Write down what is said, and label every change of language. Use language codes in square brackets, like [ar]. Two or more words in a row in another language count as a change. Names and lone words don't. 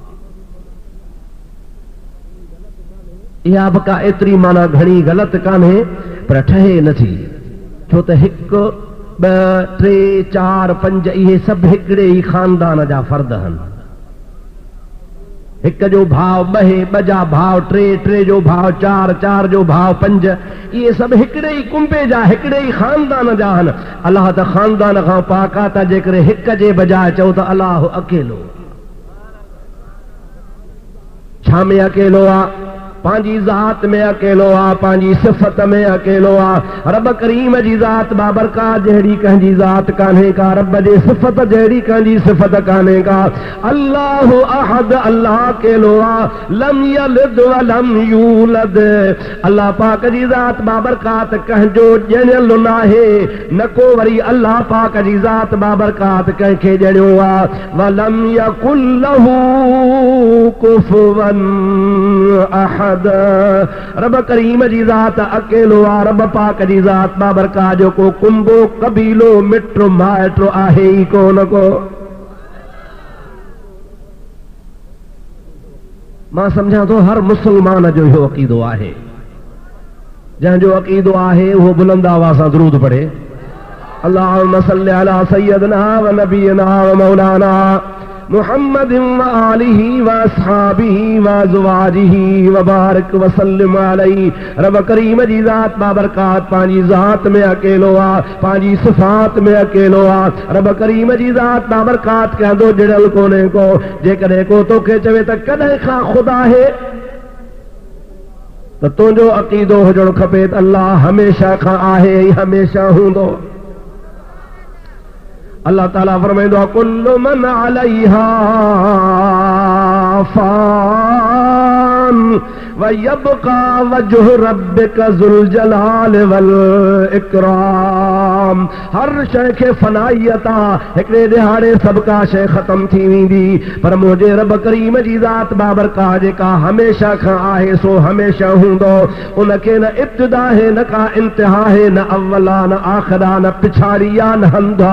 [sd] इहा बि का एतिरी माना घणी ग़लति कान्हे, पर ठहे नथी। छो त हिकु ॿ टे चार पंज इहे सभु हिकिड़े ई ख़ानदान जा फर्द आहिनि। हिक जो भाव ॿ, ॿ जा भाव टे, टे जो भाव चार, चार जो भाव पंज, इहे सभु हिकिड़े ई कुंबे जा, हिकिड़े ई ख़ानदान जा आहिनि। अलाह त ख़ानदान खां पाक आहे त जेकॾहिं हिक जे बजाए चओ त अलाह अकेलो। छा में अकेलो आहे? पंहिंजी ज़ात में अकेलो आ, पंहिंजी सिफ़त में अकेलो आ। रब करीम जी ज़ात बाबरकात जहिड़ी कंहिंजी ज़ात कान्हे का, रब जी सिफ़त जहिड़ी कंहिंजी सिफ़त कान्हे का। [ar] الله أحد, [sd] अल्लाह अकेलो आ। [ar] لم يلد ولم يولد, [sd] अल्लाह पाक जी ज़ात बाबरकात कंहिंजो ॼणियल नाहे, न को वरी अल्लाह पाक जी ज़ात बाबरकात कंहिंखे ॼणियो आ। [ar] ولم يكن له كفوا أحد, [sd] रब करीम जी ज़ात अकेलो आ। रब पाक जी ज़ात बाबरकात जो को कुंबो कबीलो मिट्रो माइट्रो आहे ई कोन को। मां सम्झां थो हर मुसलमान जो इहो अक़ीदो आहे। जंहिंजो अक़ीदो आहे उहो बुलंद आवाज़ सां दुरूद पढ़े, [ar] اللهم صل على سيدنا ونبينا ومولانا محمد وآله وأصحابه وأزواجه وبارك وسلم عليه. [sd] रब करीम जी ज़ात बाबरकात पंहिंजी ज़ात में अकेलो आ, पंहिंजी सिफ़ात में अकेलो आ। रब करीम जी ज़ात बाबरकात कंहिंजो ॼणियल कोन्हे को। जेकॾहिं को तोखे चवे त कॾहिं खां ख़ुदा आहे, त तुंहिंजो अक़ीदो हुजणु खपे त अल्लाह हमेशह खां आहे ऐं हमेशह हूंदो। अल्लाह ताला फरमाईंदो आहे, [ar] كل من عليها فان ويبقى وجه ربك ذو الجلال والإكرام. [sd] हर शइ खे फनाइयत आ, हिकिड़े दिहाड़े सभु का शइ ख़त्म थी वेंदी, पर मुंहिंजे रब करीम जी ज़ात बाबरकात जेका हमेशह खां आहे सो हमेशह हूंदो। उनखे न इब्तिदा है, न का इंतिहा है, न अव्वला न आख़िरा, न पिछाड़ी या न हंधा।